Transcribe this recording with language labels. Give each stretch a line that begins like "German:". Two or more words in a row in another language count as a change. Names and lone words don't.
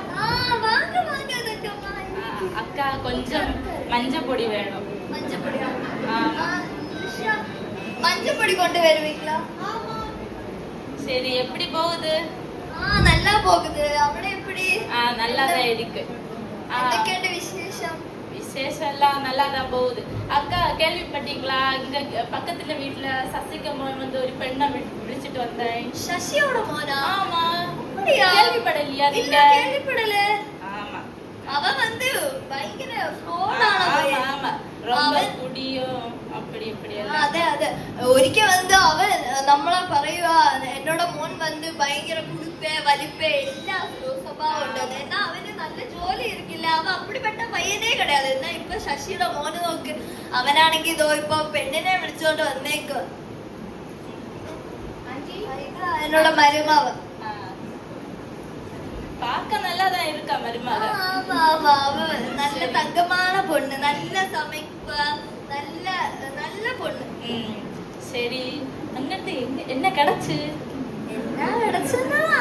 Tamil: அக்கா கொஞ்சம் மஞ்சப்பொடி வேணும். மஞ்சப்பொடி கொண்டு வருவீங்களா? சரி, எப்படி போகுது? நல்லா போகுது. அவளே எப்படி? நல்லாதான் இருக்கு.
Malayalam: എന്തൊക്കെയുണ്ട് വിശേഷം?
Tamil: விசேஷம் எல்லாம் நல்லாதான் போகுது. அக்கா கேள்விப்பட்டீங்களா? இங்க பக்கத்துல வீட்டுல சசிகமோன் வந்து ஒரு பெண்ணை விழிச்சிட்டு வந்தேன்.
Malayalam: ശശിയോட മോനാ?
Tamil: ஆமா. அப்படியா? கேள்விப்படலையா இல்ல, நீங்க? கேள்விப்படல. ஆமா. அவ வந்து பயங்கர ஃப்ரோடான பையன். ஆமா, ரொம்ப കുടിയും அப்படி இப்படி எல்லாம்.
Malayalam: അതെ അതെ. ഒരിക്കൽ வந்து അവൻ നമ്മളെ പറയുവാ, എന്നോட മോൻ
Tamil: வந்து பயங்கர
Malayalam: കുടുപ്പേ വലിപ്പേ എല്ലാ സ്വഭാവം ഉണ്ട്. എന്നാ അവന് നല്ല ജോലി ഇരിക്കില്ല. അവൻ அப்படிப்பட்ட പയ്യനേ கிடையாது. എന്നാ ഇപ്പൊ ശശിയുടെ മോന് നോക്ക്, അവനാണെങ്കിൽ ഇതോ ഇപ്പൊ പെണ്ണിനെ വിളിച്ചോണ്ട് വന്നേക്ക്. എന്നോட മരുമാവ്
Tamil: பார்க்க நல்லாதான் இருக்கா மருமக. ஆமா ஆமா, அவ நல்ல தங்கமான பொண்ணு, நல்ல சமைப்பா, நல்ல நல்ல பொண்ணு. சரி, அங்கிட்டு என்ன கிடைச்சு? என்ன கிடைச்சுன்னா